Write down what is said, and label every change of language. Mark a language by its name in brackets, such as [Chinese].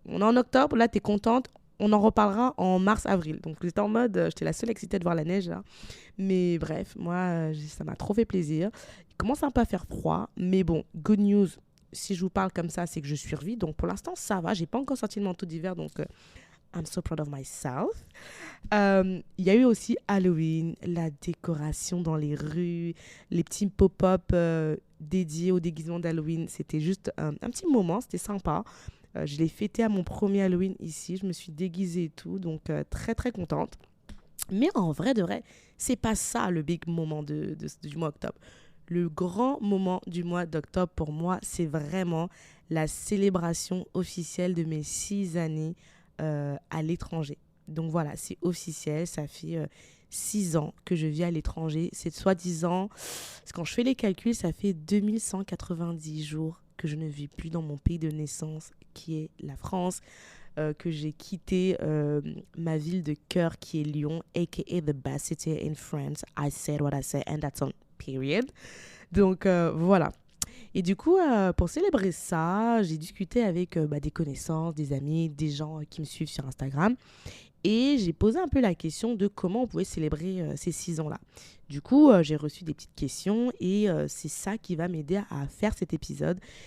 [French] On est en octobre, là, t'es contente. On en reparlera en mars-avril. Donc, j'étais en mode, j'étais la seule excitée de voir la neige, là. Mais bref, moi, ça m'a trop fait plaisir. Il commence un peu à faire froid. Mais bon, [English] good news. [French] Si je vous parle comme ça, c'est que je survis. Donc, pour l'instant, ça va. J'ai pas encore sorti le manteau d'hiver. Donc, [English] I'm so proud of myself. [French] Il y a eu aussi Halloween, la décoration dans les rues, les petits pop-up dédiés au déguisement d'Halloween. C'était juste un petit moment, c'était sympa. Je l'ai fêté à mon premier Halloween ici. Je me suis déguisée et tout, donc très très contente. Mais en vrai de vrai, c'est pas ça le [English] big moment [French] du mois d'octobre. Le grand moment du mois d'octobre pour moi, c'est vraiment la célébration officielle de mes 6 années à l'étranger. Donc voilà, c'est officiel, ça fait 6 ans que je vis à l'étranger. C'est soi-disant, quand je fais les calculs, ça fait 2190 jours que je ne vis plus dans mon pays de naissance, qui est la France, que j'ai quitté ma ville de cœur, qui est Lyon, [English] aka the best city in France. I said what I said and that's on period. [French] Donc voilà. Et du coup, pour célébrer ça, j'ai discuté avec des connaissances, des amis, des gens qui me suivent sur Instagram. Et j'ai posé un peu la question de comment on pouvait célébrer ces 6 ans-là. Du coup, j'ai reçu des petites questions et c'est ça qui va m'aider à faire cet épisode.